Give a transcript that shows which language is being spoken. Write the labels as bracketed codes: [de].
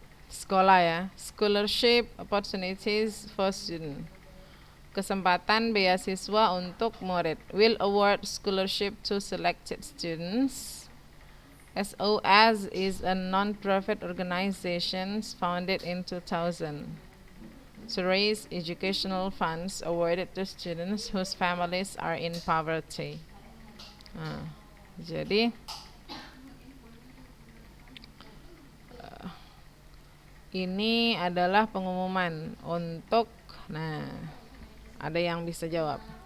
[id] Sekolah ya, [en] scholarship opportunities for student. [id] Kesempatan beasiswa untuk murid. [en] Will award scholarship to selected students. SOS is a non-profit organization founded in 2000 to raise educational funds awarded to students whose families are in poverty. [id] Jadi ini adalah pengumuman untuk, nah, ada yang bisa jawab.